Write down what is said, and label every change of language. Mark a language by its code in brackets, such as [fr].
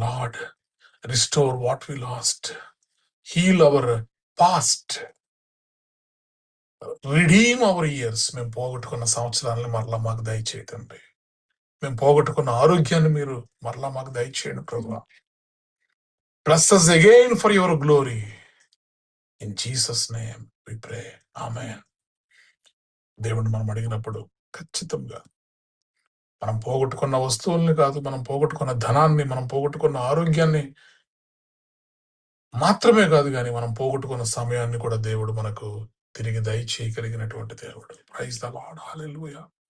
[en] Lord, restore what we lost, heal our past, redeem our years. [te] మేము పోగొట్టుకున్న సంవత్సరాలను మరలా మాకు దయచేయండి. మేము పోగొట్టుకున్న ఆరోగ్యాన్ని మీరు మరలా మాకు దయచేయండి ప్రభువా. [en] Bless us again for your glory. In Jesus' name we pray. Amen. [te] దేవుడిని మనం అడిగినప్పుడు ఖచ్చితంగా మనం పోగొట్టుకున్న వస్తువుల్ని కాదు, మనం పోగొట్టుకున్న ధనాన్ని, మనం పోగొట్టుకున్న ఆరోగ్యాన్ని మాత్రమే కాదు, కానీ మనం పోగొట్టుకున్న సమయాన్ని కూడా దేవుడు మనకు తిరిగి దయచేయగలిగినటువంటి దేవుడు. [en] Praise the Lord. [te] హల్లెలూయా.